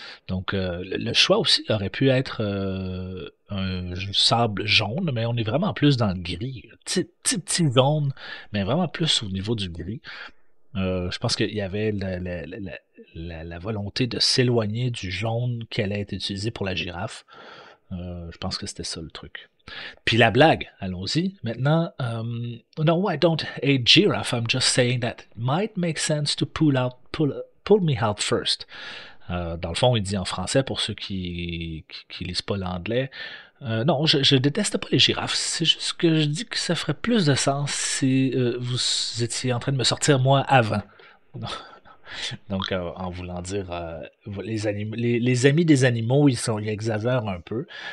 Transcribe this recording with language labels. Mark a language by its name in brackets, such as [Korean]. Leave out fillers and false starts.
[French] Donc, le choix aussi aurait pu être un sable jaune, mais on est vraiment plus dans le gris. Petit jaune, mais vraiment plus au niveau du gris. Je pense qu'il y avait la volonté de s'éloigner du jaune qui allait être utilisé pour la girafe. Je pense que c'était ça le truc. Puis la blague, allons-y. Maintenant, [English] no, I don't hate giraffe. I'm just saying that it might make sense to pull me out first. [French] Dans le fond, il dit en français pour ceux qui lisent pas l'anglais. Non, je déteste pas les girafes. C'est juste que je dis que ça ferait plus de sens si vous étiez en train de me sortir moi avant. Donc, en voulant dire, les amis des animaux, ils exagèrent un peu.